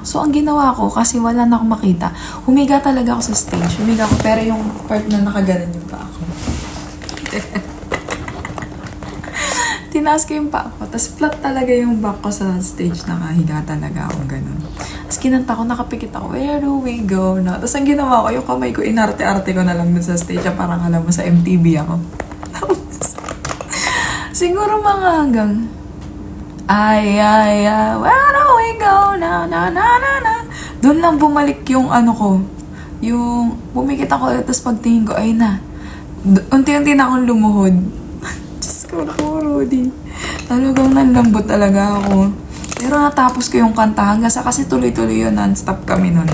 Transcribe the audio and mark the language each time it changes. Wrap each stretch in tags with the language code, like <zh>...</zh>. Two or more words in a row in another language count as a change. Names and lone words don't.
<tl>So, ang ginawa ko, kasi wala na akong makita, humiga talaga ako sa stage. Humiga ako, pero yung part na nakaganan yung pa ako. Tinaas ko yung pa ako. Tapos flat talaga yung back ko sa stage. Nakahiga talaga ako ganun. Tapos kinanta ko, nakapikit ako,</tl> <en>where do we go now?</en> <tl>Tapos ang ginawa ko, yung kamay ko, inarte-arte ko na lang dun sa stage. Parang alam mo, sa MTV ako. Siguro mga hanggang, ay,</tl> <en>where do we go now,</en> <tl>na. Doon lang bumalik yung ano ko. Yung, bumikit ako ulit, tapos pagtingin ko, ay na. Unti-unti na akong lumuhod. Diyos ko, Rudy. Talagang nanlambot talaga ako. Pero natapos ko yung kanta hanggang sa kasi tuloy-tuloy yun, non-stop kami nun.</tl>